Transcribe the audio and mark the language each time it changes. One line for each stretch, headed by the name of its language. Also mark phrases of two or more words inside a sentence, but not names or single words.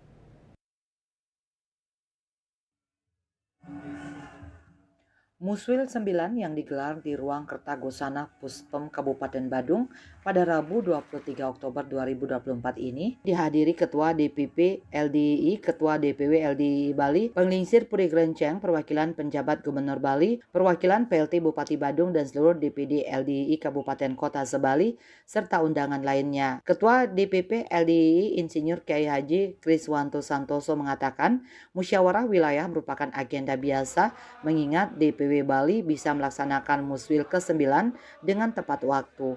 Indonesian: Muswil 9 yang digelar di Ruang Kertagosana Puspem Kabupaten Badung pada Rabu 23 Oktober 2024 ini dihadiri Ketua DPP LDII, Ketua DPW LDII Bali, Penglingsir Puri Grenceng, perwakilan penjabat Gubernur Bali, perwakilan PLT Bupati Badung dan seluruh DPD LDII Kabupaten Kota Sebali, serta undangan lainnya. Ketua DPP LDII Insinyur Kiai Haji Kriswanto Santoso mengatakan, musyawarah wilayah merupakan agenda biasa mengingat DPW Bali bisa melaksanakan muswil ke-9 dengan tepat waktu.